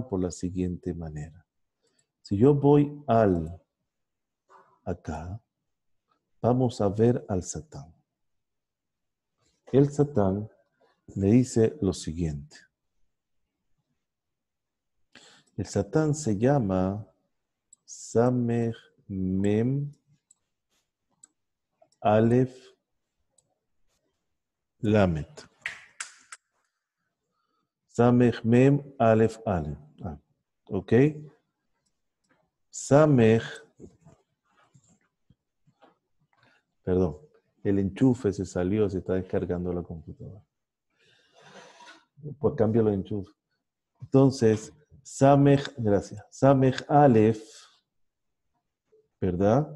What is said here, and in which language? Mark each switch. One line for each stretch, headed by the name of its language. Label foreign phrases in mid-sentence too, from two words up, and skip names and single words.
Spanish: Por la siguiente manera. Si yo voy acá, vamos a ver al Satán. El Satán le dice lo siguiente.
Hebrew: El Satán se llama סמך מם אלף למד. סמך מם אלף אלף.
Spanish: ¿Ok? Samech, perdón, el enchufe se salió, se está descargando la computadora. Pues cambio el enchufe. Entonces, Samech, gracias.
Hebrew: סמך אלף,
Spanish: ¿verdad?